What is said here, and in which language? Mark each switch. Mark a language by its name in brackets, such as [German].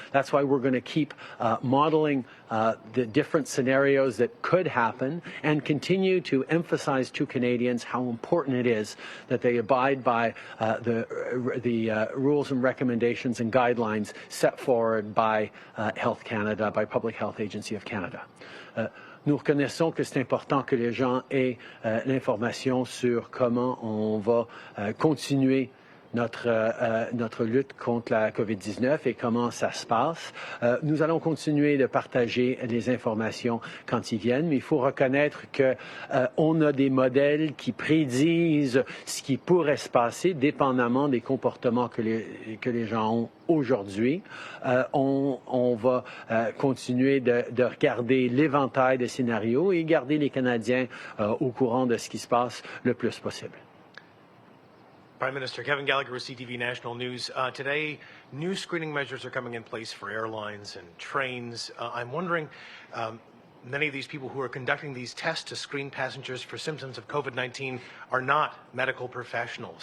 [English] That's why we're going to keep modeling the different scenarios that could happen and continue to emphasize to Canadians how important it is that they abide by the rules and recommendations and guidelines set forward by Health Canada, by Public Health Agency of Canada. [French] Nous reconnaissons que c'est important que les gens aient l'information sur comment on va continuer notre lutte contre la COVID-19 et comment ça se passe. Nous allons continuer de partager les informations quand ils viennent, mais il faut reconnaître qu'on a des modèles qui prédisent ce qui pourrait se passer dépendamment des comportements que les gens ont aujourd'hui. On va continuer de regarder l'éventail de scénarios et garder les Canadiens au courant de ce qui se passe le plus possible. [English] Prime Minister Kevin Gallagher with CTV National News. Today, new screening measures are coming in place for airlines and trains. I'm wondering, many of these people who are conducting these tests to screen passengers for symptoms of COVID-19 are not medical professionals.